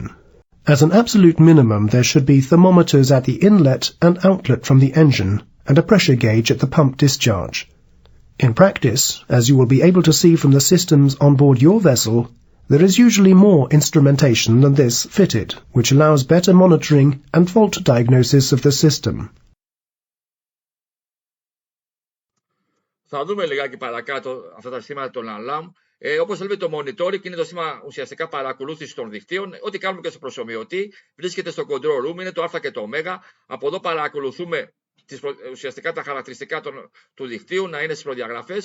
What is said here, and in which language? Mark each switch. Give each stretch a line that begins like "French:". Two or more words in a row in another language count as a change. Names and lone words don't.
English: As an absolute minimum, there should be thermometers at the inlet and outlet from the engine and a pressure gauge at the pump discharge. In practice, as you will be able to see from the systems on board your vessel, there is usually more instrumentation than this fitted, which allows better monitoring and fault diagnosis of the system.
Greek: Θα δούμε λιγάκι παρακάτω αυτά τα συστήματα των alarm. Όπως βλέπετε, το monitoring είναι το σύστημα ουσιαστικά παρακολούθηση των δικτύων. Ό,τι κάνουμε και στο προσομοιωτή βρίσκεται στο
English: control room,
Greek: είναι το α και το ω. Από εδώ παρακολουθούμε ουσιαστικά τα χαρακτηριστικά του δικτύου να είναι στις προδιαγραφές.